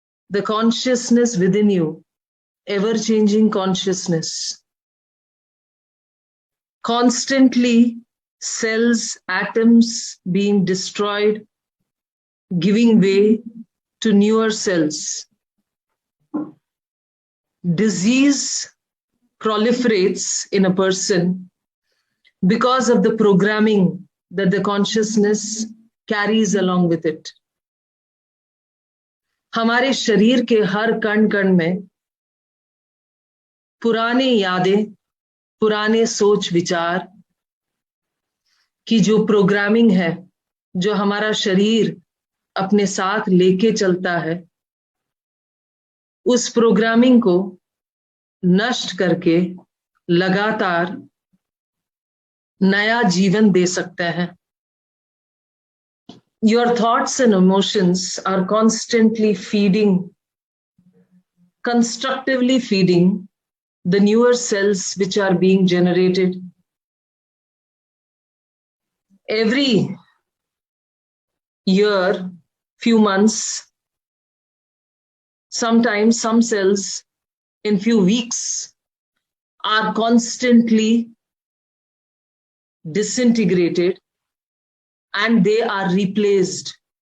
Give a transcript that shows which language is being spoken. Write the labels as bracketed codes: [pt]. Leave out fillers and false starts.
[en] The consciousness within you, ever changing consciousness, constantly cells, atoms being destroyed, giving way to newer cells. Disease proliferates in a person because of the programming that the consciousness carries along with it. [hi] हमारे शरीर के हर कण कण में पुराने यादें, पुराने सोच विचार की जो प्रोग्रामिंग है, जो हमारा शरीर अपने साथ लेके चलता है, उस प्रोग्रामिंग को नष्ट करके लगातार नया जीवन दे सकता है. [en] Your thoughts and emotions are constantly feeding, constructively feeding the newer cells which are being generated. Every year, few months, sometimes some cells in few weeks are constantly disintegrated and they are replaced.